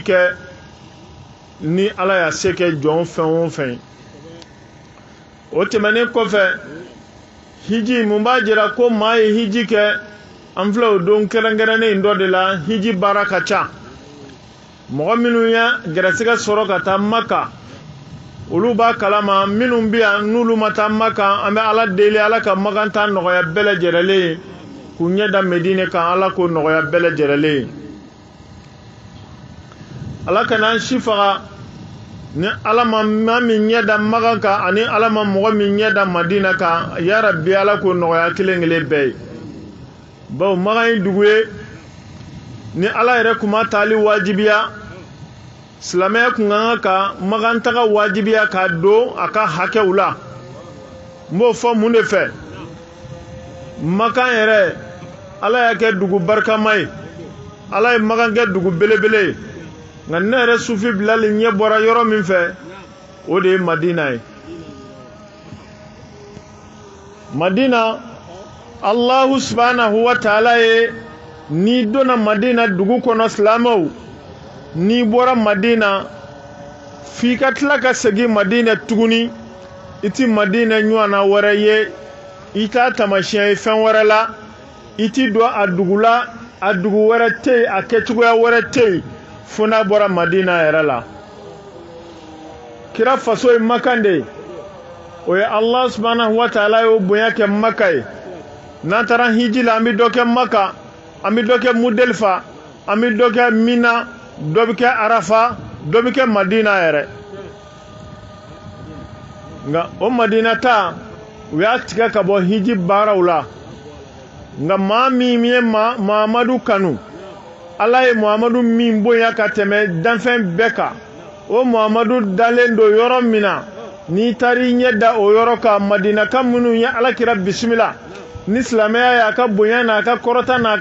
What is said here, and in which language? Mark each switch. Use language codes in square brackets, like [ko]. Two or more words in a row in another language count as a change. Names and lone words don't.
[bm] kɛ ni ala y'a se kɛ jɔn fɛn o fɛn o tɛmɛnen kɔfɛ hiji mun b'a jira ko maa ye hiji kɛ an filɛ o don kɛrɛnkɛrɛnnen dɔ de la hiji baara ka ca mɔgɔ minnu ye gɛrɛsɛgɛ sɔrɔ ka taa maka olu b'a kalama minnu bɛ yan n'olu ma taa maka an bɛ ala deli ala ka makan ta nɔgɔya bɛɛ lajɛlen ye k'u ɲɛ da medine kan ala k'o nɔgɔya bɛɛ lajɛlen ye ala ka n'an si faga ni ala ma maa min ɲɛ da makan kan ani ala ma mɔgɔ min ɲɛ da madina kan [ar] يا ربي [bm] ala k'o nɔgɔya kelen kelen bɛɛ ye bawo makan ye dugu ye ni ala yɛrɛ kun ma taali wajibiya silamɛya kun kan ka makan taga wajibiya k'a don a ka hakɛw la n b'o fɔ mun de fɛ makan yɛrɛ ala y'a kɛ dugu barikama ye ala ye makan kɛ dugu belebele ye nka ne yɛrɛ sufi bilali ɲɛ bɔra yɔrɔ min fɛ o de ye madina ye madina [ar] الله سبحانه وتعالى [bm] ye ni donna madina dugu kɔnɔ silamɛw ni bɔra madina f'i ka tila ka segin madina tuguni i ti madina ɲɔgɔnna wɛrɛ ye i t'a tamasiyɛn ye fɛn wɛrɛ la i ti don a dugu la a dugu wɛrɛ tɛ yen a kɛcogoya wɛrɛ tɛ yen fo n'a bɔra madina yɛrɛ la kira faso ye makan de ye o ye [ar] الله سبحانه وتعالى [bm] ye o bonya kɛ maka ye n'an taara hiji la an bɛ dɔ kɛ maka an bɛ dɔ kɛ mudelifa an bɛ dɔ kɛ mina dɔ bɛ kɛ arafa dɔ bɛ kɛ madina yɛrɛ nka o madina ta u y'a tigɛ ka bɔ hiji baaraw la nka maa min ye muhamadu kanu ala ye muhamadu min bonya ka tɛmɛ danfɛn bɛɛ kan o muhamadu dalen don yɔrɔ min na n'i taar'i ɲɛ da o yɔrɔ kan madinaka minnu ye alakira bisimila ni silamɛya y'a ka bonya n'a ka kɔrɔta n'a